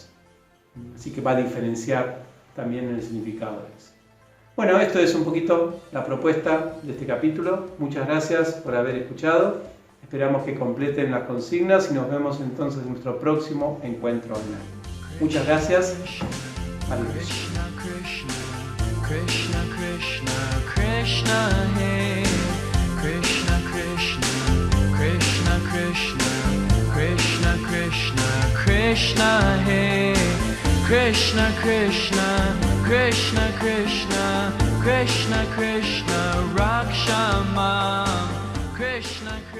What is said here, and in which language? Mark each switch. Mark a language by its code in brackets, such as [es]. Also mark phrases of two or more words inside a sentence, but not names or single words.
[es] Así que va a diferenciar también en el significado de eso. Bueno, esto es un poquito la propuesta de este capítulo. Muchas gracias por haber escuchado. Esperamos que completen las consignas y nos vemos entonces en nuestro próximo encuentro online. Muchas gracias. Adiós. [sa] Krishna Krishna Krishna Hare Krishna Krishna Krishna Krishna Krishna Krishna Krishna Hare Krishna Krishna Krishna Krishna Krishna Krishna Raksha Mam Krishna